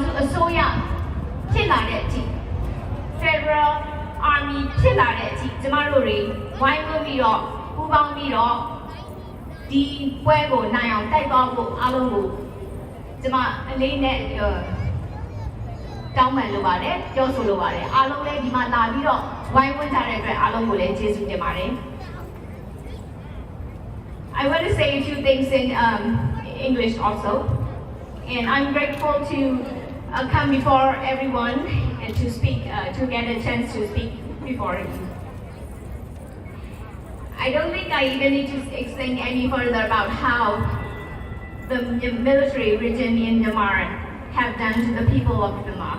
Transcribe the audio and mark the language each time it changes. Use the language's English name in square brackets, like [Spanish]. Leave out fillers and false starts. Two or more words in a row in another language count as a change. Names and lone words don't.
[Burmese] စုအစိုးရဖြစ်လာတဲ့အထိ Federal Army ဖြစ်လာတဲ့အထိကျမတို့တွေဝိုင်းဝန်းပြီးတော့ပူးပေါင်းပြီးတော့ဒီပွဲကိုနိုင်အောင်တိုက်သွားဖို့အားလုံးကိုကျမအလေးနဲ့တောင်းပန်လိုပါတယ်ပြောဆိုလိုပါတယ်အားလုံးလည်းဒီမှာလာပြီးတော့ဝိုင်းဝန်းကြတဲ့အတွက်အားလုံးကိုလည်းကျေးဇူးတင်ပါတယ် [English] I want to say a few things in English also and I'm grateful to come before everyone and to speak, to get a chance to speak before you. I don't think I even need to explain any further about how the military regime in Myanmar have done to the people of Myanmar.